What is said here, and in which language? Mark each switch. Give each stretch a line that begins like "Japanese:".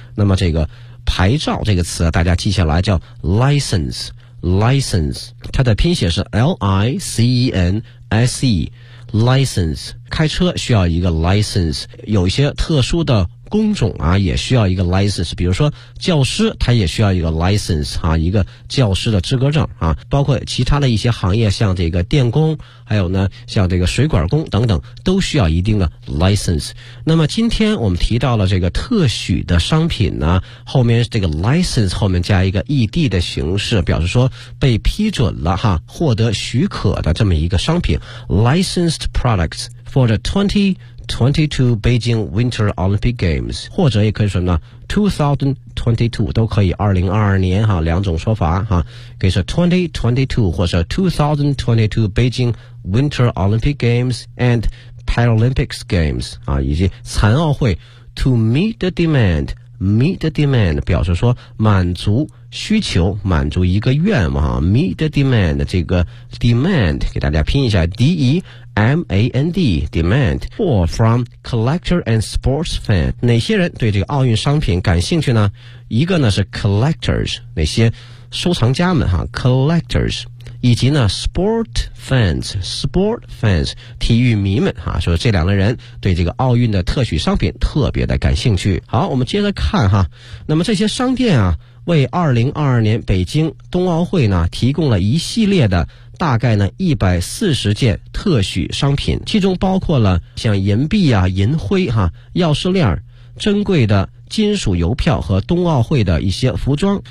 Chinese: 那么这个牌照这个词大家记下来，叫 license， license， 它的拼写是 L-I-C-E-N-S-E， license， 开车需要一个 license， 有一些特殊的工种啊也需要一个 license， 比如说教师他也需要一个 license 啊，一个教师的资格证啊，包括其他的一些行业，像这个电工，还有呢像这个水管工等等，都需要一定的 license。那么今天我们提到了这个特许的商品呢，后面这个 license 后面加一个 ed 的形式，表示说被批准了哈，获得许可的这么一个商品。
English: licensed products for the 2022 Beijing Winter Olympic Games，
Chinese: 或者也可以说呢
English: 2022
Chinese: 都可以，2022年哈，两种说法哈，可以说2022或者2022
English: Beijing Winter Olympic Games and Paralympics Games
Chinese: 啊，以及残奥会。
English: To meet the demand， meet the demand
Chinese: 表示说满足需求，满足一个愿望哈。
English: Meet the demand，
Chinese: 这个 demand 给大家拼一下
English: DEMAND demand， or from collector and sports fan，
Chinese: 哪些人对这个奥运商品感兴趣呢？一个呢是 collectors， 那些收藏家们哈 collectors， 以及呢 sport fans， sport fans 体育迷们哈，说这两类人对这个奥运的特许商品特别的感兴趣。好，我们接着看哈，那么这些商店啊为2022年北京冬奥会呢提供了一系列的大概呢140件特许商品，其中包括了像银币啊、银徽哈、钥匙链、珍贵的金属邮票和冬奥会的一些服装。